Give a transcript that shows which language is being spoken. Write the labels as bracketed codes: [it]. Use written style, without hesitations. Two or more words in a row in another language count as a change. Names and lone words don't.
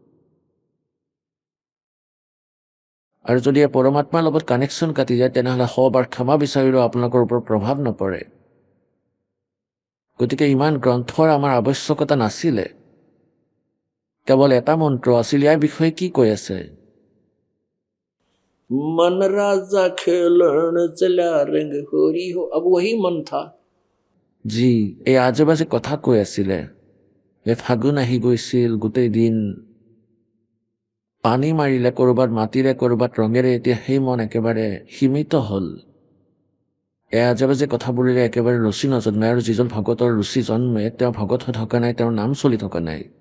[as] আৰু যদি এই পৰমাত্মাৰ লগত কানেকশ্যন কাটি যায়, তেনেহ'লে 100 বাৰ ক্ষমা বিচাৰিলেও আপোনালোকৰ ওপৰত প্ৰভাৱ নপৰে। গতিকে ইমান গ্ৰন্থৰ আমাৰ আৱশ্যকতা নাছিলে, কেৱল এটা মন্ত্ৰ আছিল। ইয়াৰ বিষয়ে কি কৈ আছে? [hi] मन राजा खेलण चल्या रंग होरी हो। अब वही मन था। [as] যি এই আজেবাজে কথা কৈ আছিলে, এই ফাগুন আহি গৈছিল, গোটেই দিন পানী মাৰিলে ক'ৰবাত মাটিৰে ক'ৰবাত ৰঙেৰে, এতিয়া সেই মন একেবাৰে সীমিত হ'ল। এই আজেবাজে কথাবোৰেৰে একেবাৰে ৰুচি নজন্মে, আৰু যিজন ভগতৰ ৰুচি জন্মে তেওঁ ভগত হৈ থকা নাই, তেওঁৰ নাম চলি থকা নাই।